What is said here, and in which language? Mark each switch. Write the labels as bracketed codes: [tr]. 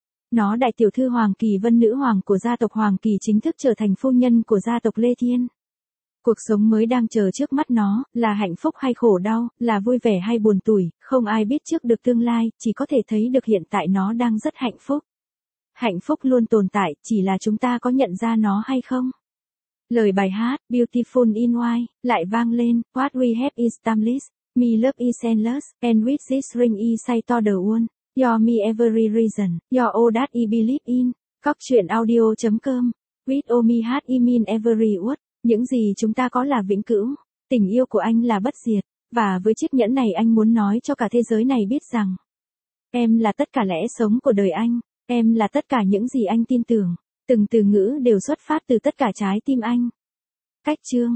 [vi] Nó đại tiểu thư Hoàng Kỳ Vân, nữ hoàng của gia tộc Hoàng Kỳ, chính thức trở thành phu nhân của gia tộc Lê Thiên. Cuộc sống mới đang chờ trước mắt nó, là hạnh phúc hay khổ đau, là vui vẻ hay buồn tủi, không ai biết trước được tương lai, chỉ có thể thấy được hiện tại nó đang rất hạnh phúc. Hạnh phúc luôn tồn tại, chỉ là chúng ta có nhận ra nó hay không? Lời bài hát, [en] Beautiful in White, [vi] lại vang lên, [en] What we have is timeless, me love is endless, and with this ring I say to the world, you're me every reason, you're all that I believe in, cocchuyenaudio.com, with all me heart I mean every word. [vi] Những gì chúng ta có là vĩnh cửu, tình yêu của anh là bất diệt, và với chiếc nhẫn này anh muốn nói cho cả thế giới này biết rằng, em là tất cả lẽ sống của đời anh, em là tất cả những gì anh tin tưởng, từng từ ngữ đều xuất phát từ tất cả trái tim anh. Cách chương.